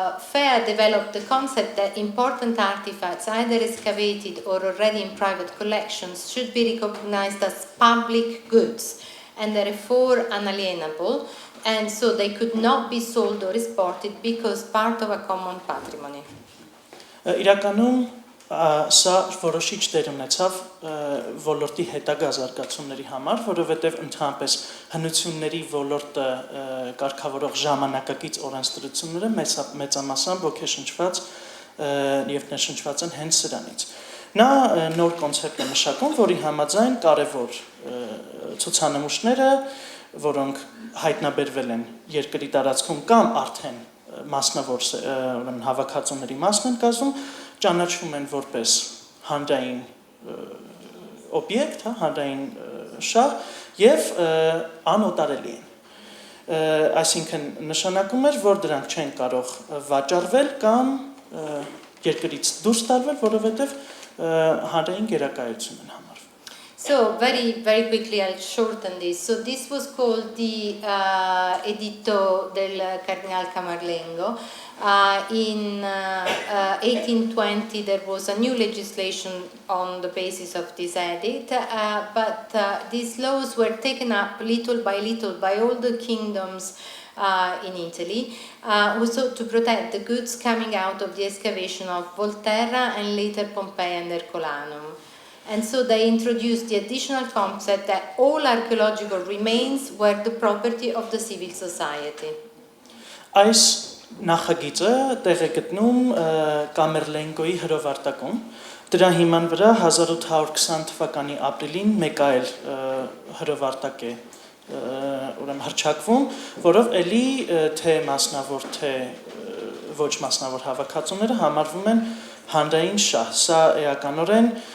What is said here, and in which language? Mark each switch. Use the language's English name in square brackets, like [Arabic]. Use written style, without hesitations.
[English] Fea developed the concept that important artifacts, either excavated or already in private collections, should be recognized as public goods and therefore unalienable, and so they could not be sold or exported because part of a common patrimony. [Armenian] Իրականում սա որոշիչ դեր ունեցավ ոլորտի հետագա զարգացումների համար, որովհետև ընդհանրապես հնությունների ոլորտը կարգավորող ժամանակակից օրենսդրությունները մեծամասամբ ոգեշնչված եւ ներշնչված են հենց սրանից։ Նա նոր կոնցեպտ է մշակում, որի համաձայն կարևոր ցուցանմուշները, որոնք հայտնաբերվել են երկրի տարածքում կամ արդեն մասնավոր հավաքածուների մասն են կազմում, ճանաչվում են որպես հանրային օբյեկտ, հանրային շահ եւ անօտարելի են։ Այսինքն նշանակում էր, որ դրանք չեն կարող վաճառվել կամ երկրից դուրս տարվել, որովհետեւ հանրային գերակայություն են համարվում։ [English] So very quickly I'll shorten this. So this was called the Editto del Cardinal Camerlengo. In 1820 there was a new legislation on the basis of this edict, but these laws were taken up little by all the kingdoms in Italy, also to protect the goods coming out of the excavation of Volterra and later Pompeii and Ercolanum. And so they introduced the additional concept that all archaeological remains were the property of the civil society. [Armenian] Այս նախագիծը տեղ է գտնում Կամերլենգոյի հրովարտակում։ Դրա հիման վրա 1820 թվականի ապրիլին մեկ այլ հրովարտակ է ուրեմն հռչակվում, որով էլի թե մասնավոր թե ոչ մասնավոր հավաքածուները համարվում են հանրային շահ։ Սա էականորեն